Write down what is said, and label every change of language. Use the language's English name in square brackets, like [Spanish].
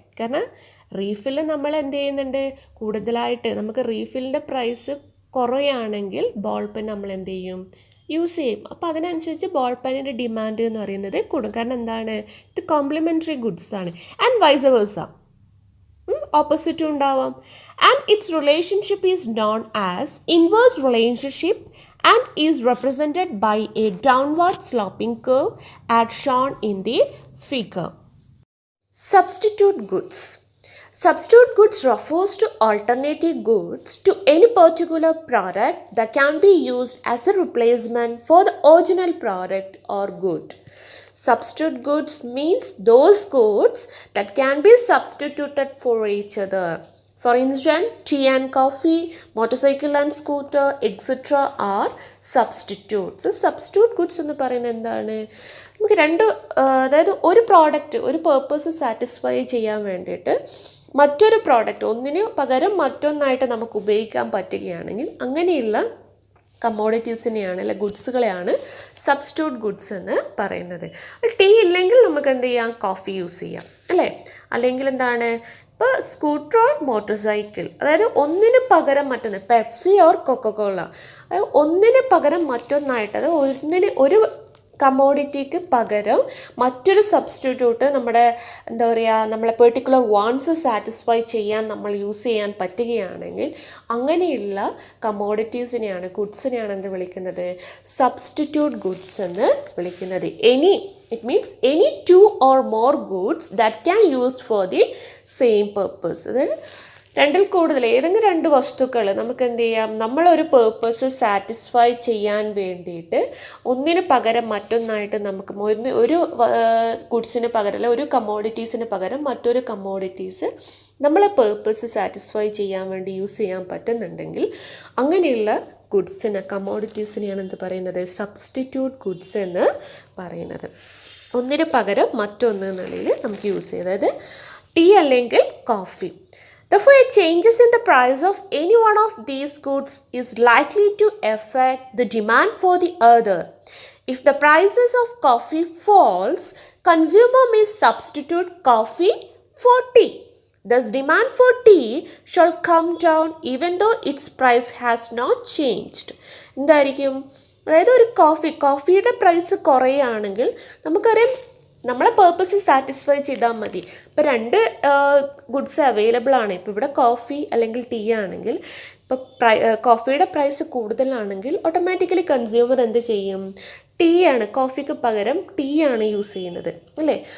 [Malayalam] കാരണം റീഫില്ല് നമ്മൾ എന്ത് ചെയ്യുന്നുണ്ട്, കൂടുതലായിട്ട് നമുക്ക് റീഫിലിൻ്റെ പ്രൈസ് കുറയുകയാണെങ്കിൽ ബോൾ പെൻ നമ്മൾ എന്ത് ചെയ്യും, യൂസ് ചെയ്യും. അപ്പോൾ അതിനനുസരിച്ച് ബോൾ പെന്നിൻ്റെ ഡിമാൻഡ് എന്ന് പറയുന്നത് കൂടും. കാരണം എന്താണ്, ഇത് കോംപ്ലിമെൻ്ററി ഗുഡ്സ് ആണ്. ആൻഡ് വൈസ് വേഴ്സ, ഓപ്പോസിറ്റും ഉണ്ടാവാം. [English] And it's relationship is known as inverse relationship and is represented by a downward sloping curve as shown in the figure. Substitute goods. Substitute goods refers to alternative goods to any particular product that can be used as a replacement for the original product or good. Substitute goods means those goods that can be substituted for each other. For instance, tea and coffee, motorcycle and scooter, etc. are substitutes. [Malayalam] Substitute goods എന്ന് പറയുന്നത് എന്താണ്, നമുക്ക് അതായത് ഒരു product ഒരു purpose satisfy ചെയ്യാൻ വേണ്ടിയിട്ട് മറ്റൊരു പ്രോഡക്റ്റ് ഒന്നിന് പകരം മറ്റൊന്നായിട്ട് നമുക്ക് ഉപയോഗിക്കാൻ പറ്റുകയാണെങ്കിൽ അങ്ങനെയുള്ള കമ്മോഡിറ്റീസിനെയാണ് അല്ലെ ഗുഡ്സുകളെയാണ് സബ്സ്റ്റിറ്റ്യൂട്ട് ഗുഡ്സ് എന്ന് പറയുന്നത്. ടീ ഇല്ലെങ്കിൽ നമുക്ക് എന്ത് ചെയ്യാം, കോഫി യൂസ് ചെയ്യാം അല്ലേ. അല്ലെങ്കിൽ എന്താണ്, ഇപ്പോൾ സ്കൂട്ടർ ഓർ മോട്ടോർ സൈക്കിൾ, അതായത് ഒന്നിന് പകരം മറ്റൊന്ന്, പെപ്സി ഓർ കൊക്കക്കോള, അതായത് ഒന്നിന് പകരം മറ്റൊന്നായിട്ട്, അത് ഒരു കമ്മോഡിറ്റിക്ക് പകരം മറ്റൊരു സബ്സ്റ്റിറ്റ്യൂട്ട് നമ്മുടെ എന്താ പറയുക, നമ്മളെ പെർട്ടിക്കുലർ വാണ്ട്സ് സാറ്റിസ്ഫൈ ചെയ്യാൻ നമ്മൾ യൂസ് ചെയ്യാൻ പറ്റുകയാണെങ്കിൽ അങ്ങനെയുള്ള കമ്മോഡിറ്റീസിനെയാണ്, ഗുഡ്സിനെയാണ് എന്ത് വിളിക്കുന്നത്, സബ്സ്റ്റിറ്റ്യൂട്ട് ഗുഡ്സ് എന്ന് വിളിക്കുന്നത്. [English] It means any two or more goods that can used for the same purpose. [Malayalam] അതായത് രണ്ടിൽ കൂടുതൽ ഏതെങ്കിലും രണ്ട് വസ്തുക്കൾ നമുക്ക് എന്ത് ചെയ്യാം, നമ്മളൊരു പേർപ്പസ് സാറ്റിസ്ഫൈ ചെയ്യാൻ വേണ്ടിയിട്ട് ഒന്നിന് പകരം മറ്റൊന്നായിട്ട് നമുക്ക് ഒരു ഗുഡ്സിന് പകരം അല്ല ഒരു കമ്മോഡിറ്റീസിന് പകരം മറ്റൊരു കമ്മോഡിറ്റീസ് നമ്മളെ പേർപ്പസ് സാറ്റിസ്ഫൈ ചെയ്യാൻ വേണ്ടി യൂസ് ചെയ്യാൻ പറ്റുന്നുണ്ടെങ്കിൽ അങ്ങനെയുള്ള ഗുഡ്സിന് കമ്മോഡിറ്റീസിനെയാണ് എന്ത് പറയുന്നത്, സബ്സ്റ്റിറ്റ്യൂട്ട് ഗുഡ്സ് എന്ന് പറയുന്നത്. ഒന്നിന് പകരം മറ്റൊന്ന് എന്നുള്ളതിൽ നമുക്ക് യൂസ് ചെയ്യാം. അതായത് ടീ അല്ലെങ്കിൽ coffee. [English] Therefore, changes in the price of any one of these goods is likely to affect the demand for the other. If the prices of coffee falls, consumer may substitute coffee for tea. Thus, demand for tea shall come down even though its price has not changed. [Malayalam] എന്തായിരിക്കും, അതായത് ഒരു കോഫിയുടെ price കുറയുകയാണെങ്കിൽ നമുക്കറിയാം നമ്മളെ purpose satisfy ചെയ്താൽ മതി. ഇപ്പോൾ രണ്ട് ഗുഡ്സ് അവൈലബിൾ ആണ്. ഇപ്പോൾ ഇവിടെ കോഫി അല്ലെങ്കിൽ ടീ ആണെങ്കിൽ ഇപ്പോൾ കോഫിയുടെ പ്രൈസ് കൂടുതലാണെങ്കിൽ ഓട്ടോമാറ്റിക്കലി കൺസ്യൂമർ എന്ത് ചെയ്യും, ടീ ആണ്, കോഫിക്ക് പകരം ടീ ആണ് യൂസ് ചെയ്യുന്നത് അല്ലേ.